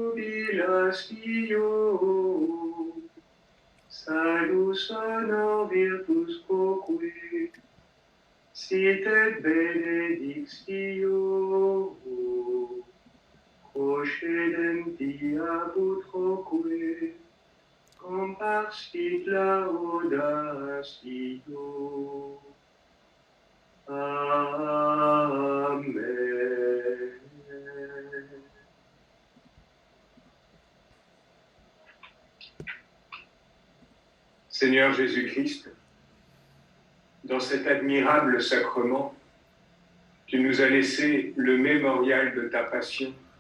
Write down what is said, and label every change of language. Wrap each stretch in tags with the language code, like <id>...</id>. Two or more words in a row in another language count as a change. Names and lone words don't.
<la>jubilatio salus honor virtus quoque sit et benedictio procedenti ab utroque comparsit laudatio. Amen.</la> <fr>Seigneur Jésus-Christ, dans cet admirable sacrement, tu nous as laissé le mémorial de ta passion.</fr>